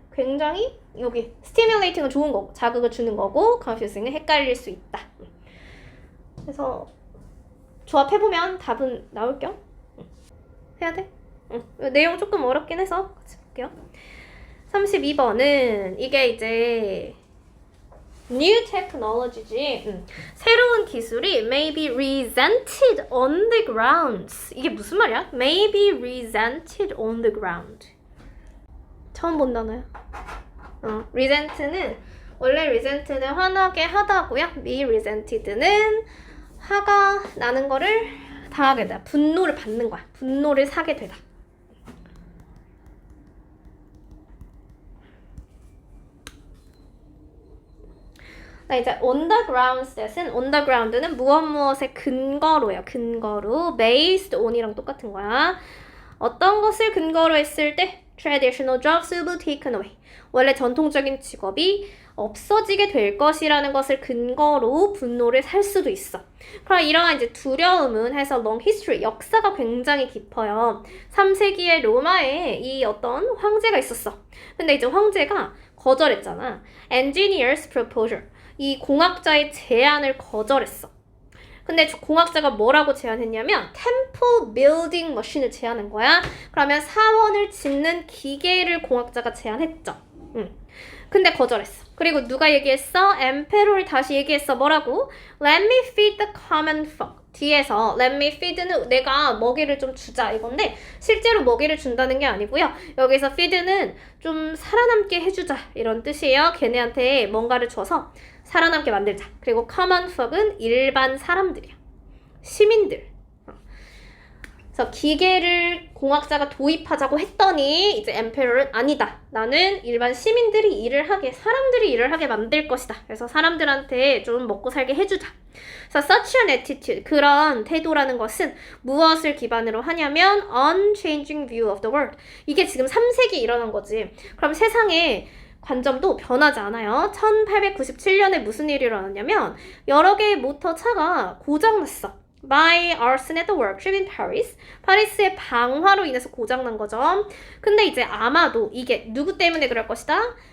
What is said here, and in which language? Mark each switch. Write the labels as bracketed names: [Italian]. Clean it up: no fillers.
[Korean] 굉장히 여기 stimulating은 좋은 거고 자극을 주는 거고 confusing은 헷갈릴 수 있다. 그래서 조합해보면 답은 나올게요. 해야 돼? 내용 조금 어렵긴 해서 같이 볼게요. 32번은 이게 이제 [English] New technology [Korean] 지. 새로운 기술이 [English] may be resented on the grounds. [Korean] 이게 무슨 말이야? [English] may be resented on the ground. [Korean] 처음 본 단어야. resent는 원래 resent는 화나게 하다고요. be resented는 화가 나는 거를 당하게 되다. 분노를 받는 거야. 분노를 사게 되다. [English] 이제 on the grounds that은 on the ground는 [Korean] 무엇의 근거로예요. 근거로 [English] based on [Korean] 이랑 똑같은 거야. 어떤 것을 근거로 했을 때 [English] traditional jobs will be taken away. [Korean] 원래 전통적인 직업이 없어지게 될 것이라는 것을 근거로 분노를 살 수도 있어. 그럼 이러한 이제 두려움은 해서 [English] long history, [Korean] 역사가 굉장히 깊어요. 3세기의 로마에 이 어떤 황제가 있었어. 근데 이제 황제가 거절했잖아. [English] Engineer's proposal. [Korean] 이 공학자의 제안을 거절했어. 근데 공학자가 뭐라고 제안했냐면 [English] temple building machine [Korean] 을 제안한 거야. 그러면 사원을 짓는 기계를 공학자가 제안했죠. 근데 거절했어. 그리고 누가 얘기했어? 엠페로를 다시 얘기했어. 뭐라고? [English] Let me feed the common folk. [Korean] 뒤에서 [English] let me feed [Korean] 는 내가 먹이를 좀 주자 이건데 실제로 먹이를 준다는 게 아니고요. 여기서 feed는 좀 살아남게 해주자 이런 뜻이에요. 걔네한테 뭔가를 줘서 살아남게 만들자. 그리고 common folk은 일반 사람들이야. 시민들. 그래서 기계를 공학자가 도입하자고 했더니 이제 엠페러는 아니다. 나는 일반 시민들이 일을 하게, 사람들이 일을 하게 만들 것이다. 그래서 사람들한테 좀 먹고 살게 해주자. [English] 그래서 such an attitude, [Korean] 그런 태도라는 것은 무엇을 기반으로 하냐면 [English] unchanging view of the world. [Korean] 이게 지금 3세기 일어난 거지. 그럼 세상에 관점도 변하지 않아요. 1897년에 무슨 일이 일어났냐면 여러 개의 모터차가 고장났어. [English] by arson at the workshop in Paris. [Korean] 파리스의 방화로 인해서 고장난 거죠. 근데 이제 아마도 이게 누구 때문에 그럴 것이다?